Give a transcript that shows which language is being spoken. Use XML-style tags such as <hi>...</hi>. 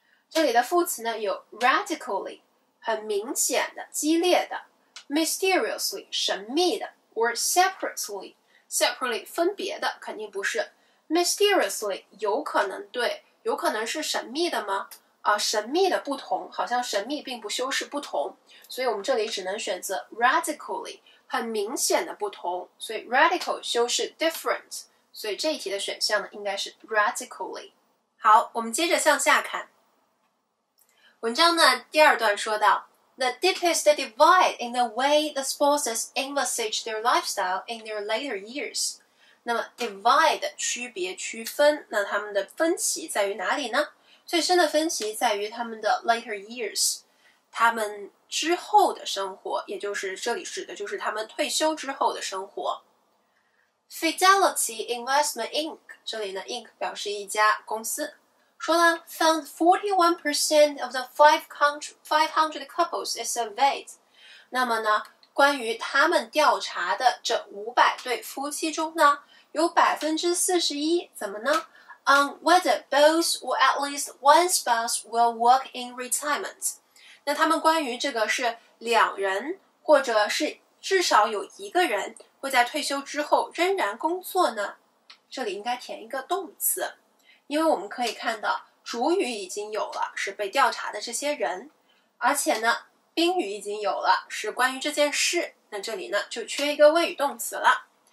<zh>这里的副词呢有 radically 很明显的、激烈的 mysteriously 神秘的 or separately 分别的，肯定不是 mysteriously 有可能对，有可能是神秘的吗？神秘的不同，好像神秘并不修饰不同，所以我们这里只能选择 radically 很明显的不同，所以 radical 修饰 different， 所以这一题的选项呢应该是 radically。好，我们接着向下看文章呢，第二段说到</zh> <en>The deepest divide in the way the spouses envisage their lifestyle in their later years。</en> <zh>那么 divide 区别区分，那他们的分歧在于哪里呢？最深的分歧在于他们的 later years， 他们之后的生活，也就是这里指的就是他们退休之后的生活。 Fidelity Investment Inc. 这里呢 Inc. 表示一家公司，说呢</zh> <en>found 41% of the 500 couples it surveyed。</en> <zh>那么呢，关于他们调查的这500对夫妻中呢，有 41% 怎么呢？</zh> <en>On whether both or at least one spouse will work in retirement。</en> <zh>那他们关于这个是两人或者是至少有一个人会在退休之后仍然工作呢？这里应该填一个动词，因为我们可以看到主语已经有了，是被调查的这些人，而且呢宾语已经有了，是关于这件事，那这里呢就缺一个谓语动词了。</zh>